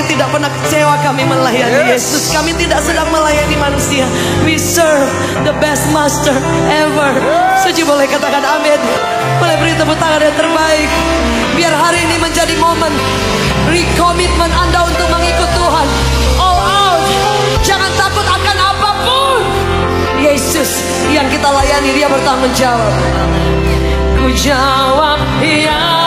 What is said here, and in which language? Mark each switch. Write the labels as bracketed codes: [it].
[id] pernah kecewa kami melayani Yesus. Kami tidak sedang melayani manusia. [en] We serve the best master ever. [id] Suci boleh katakan amin. Boleh beri tepuk tangan yang terbaik. Biar hari ini menjadi momen rekomitmen Anda untuk mengikut Tuhan. [en] All out. [id] Jangan takut akan apapun. Yesus yang kita layani, Dia bertanggung jawab. Ku jawab, ya